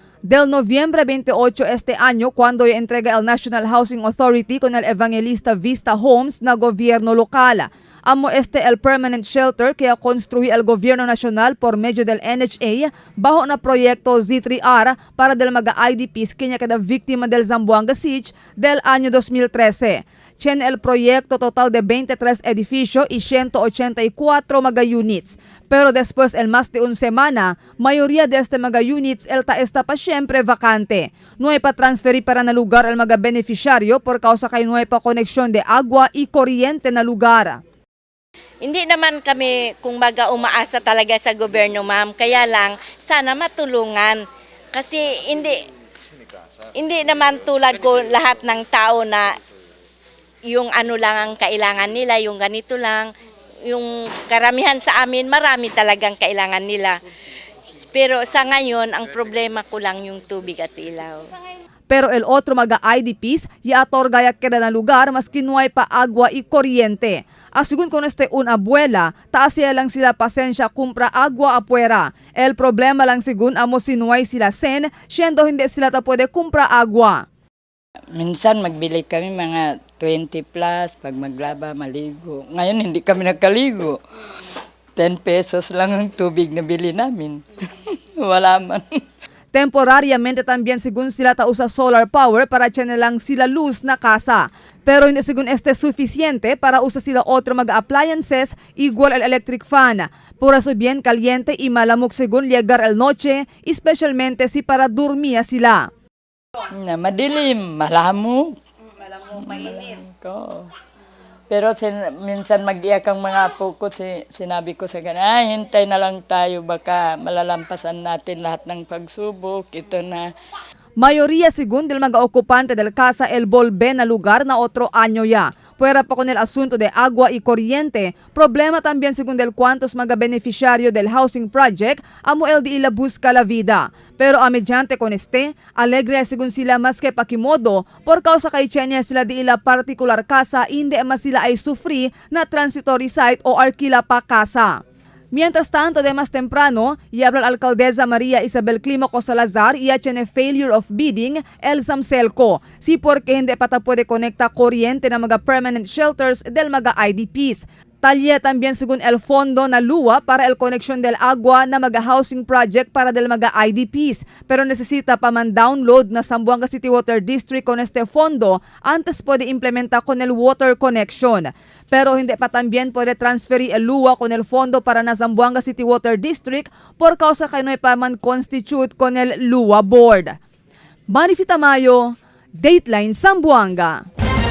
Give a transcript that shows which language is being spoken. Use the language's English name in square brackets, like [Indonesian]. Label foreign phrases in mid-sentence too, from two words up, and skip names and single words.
[Chavacano] Del noviembre 28 este año, cuando entrega el National Housing Authority con el Evangelista Vista Homes na gobyerno lokal. Amo el [English] permanent shelter [Chavacano] que construye el gobierno nacional por medio del NHA bajo na proyecto Z3R para del mga IDPs kanya kada víctima del Zamboanga Siege del año 2013. Tiene el proyecto total de 23 edificios y 184 mga units. Pero después el más de una semana, mayoría de este mga units está pa siempre vacante. No hay pa transferir para na lugar el mga beneficiario por causa kay no hay pa koneksyon de agua y kuryente na lugar. [Filipino] Hindi naman kami kung baga umaasa talaga sa gobyerno, ma'am. Kaya lang, sana matulungan. Kasi hindi naman tulad ko lahat ng tao na yung ano lang ang kailangan nila, yung ganito lang. Yung karamihan sa amin, marami talagang kailangan nila. Pero sa ngayon, ang problema ko lang yung tubig at ilaw. [Chavacano] Pero el otro mga IDPs ya otorgaya queda na lugar maski no hay pa agua y kuryente. Asigun con una abuela, taasya lang sila pasensya kumpra agua afuera. El problema lang sigun amo sinuay sila sen, siendo hindi sila ta pwede kumpra agua. [Filipino] Minsan magbili kami mga 20 plus pag maglaba, maligo. Ngayon hindi kami nakaligo. 10 pesos lang ang tubig na bili namin. Wala man. [Chavacano] Temporariamente también según sila usa [English] solar power [Chavacano] para tiyan lang sila luz na casa. Pero hindi según suficiente para usa sila otro mga appliances igual al [English] electric fan. [Chavacano] Por eso bien caliente y malamok según llegar el noche, especialmente si para dormir sila. [Filipino] Madilim, malamok. Malamok, mainit. Pero minsan mag-iyak ang mga apo ko, sinabi ko sa kanila, hintay na lang tayo, baka malalampasan natin lahat ng pagsubok, ito na. [Chavacano] Mayoría según del mga okupante del casa el volve na lugar na otro año ya. Fuera pa con el asunto de agua y corriente, problema también según del cuantos mga beneficiario del [English] housing project, [Chavacano] amo el di ila busca la vida. Pero a mediante con alegre según sila mas que pakimodo, por causa kay Chenya sila di ila particular casa, hindi mas sila ay sufri na [English] transitory site [Chavacano] o arkila pa casa. Mientras tanto, de más temprano, y habla la alcaldesa María Isabel Climaco Salazar y tiene [English] failure of bidding [Chavacano] el Samselco. Si porque hindi pata puede conecta kuryente na mga [English] permanent shelters [Chavacano] del mga IDPs. Talya también según el fondo na luwa para el koneksyon del agua na mga [English] housing project [Chavacano] para del mga IDPs. Pero necesita pa man download na Zamboanga City Water District con fondo antes puede implementa con el [English] water connection. [Chavacano] Pero hindi pa también puede transferir el luwa con el fondo para na Zamboanga City Water District por causa kay no pa man constitute con el luwa board. Marifita Mayo, Dateline Zamboanga.